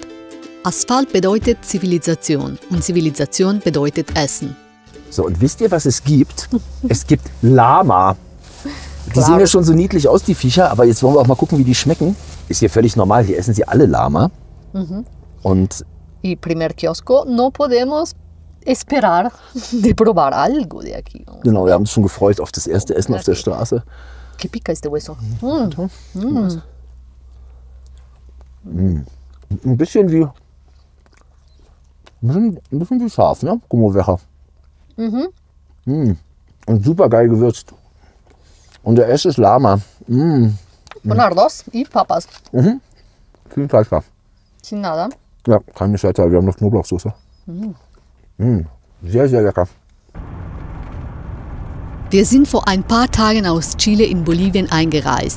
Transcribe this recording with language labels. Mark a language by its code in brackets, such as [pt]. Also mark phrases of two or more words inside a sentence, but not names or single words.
[de] Asphalt bedeutet Zivilisation und Zivilisation bedeutet Essen. So, und wisst ihr, was es gibt? Es gibt Lama. Die sehen ja schon so niedlich aus, die Viecher, aber jetzt wollen wir auch mal gucken, wie die schmecken. Ist hier völlig normal, hier essen sie alle Lama. Und [es] Y primer kiosco, no podemos esperar de probar algo de aquí. [de] genau, wir haben uns schon gefreut auf das erste Essen auf der Straße. [es] Que pica este hueso. [de] Ein bisschen wie scharf, ne? [es] Como Veja. [de] Und super geil gewürzt. Und der Rest ist Lama. [es] Con arroz y papas. [de] Viel Fleischkraft. [es] Sin nada. [de] Ja, kein Scheiter. Wir haben noch Knoblauchsoße. Sehr, sehr lecker. Wir sind vor ein paar Tagen aus Chile in Bolivien eingereist.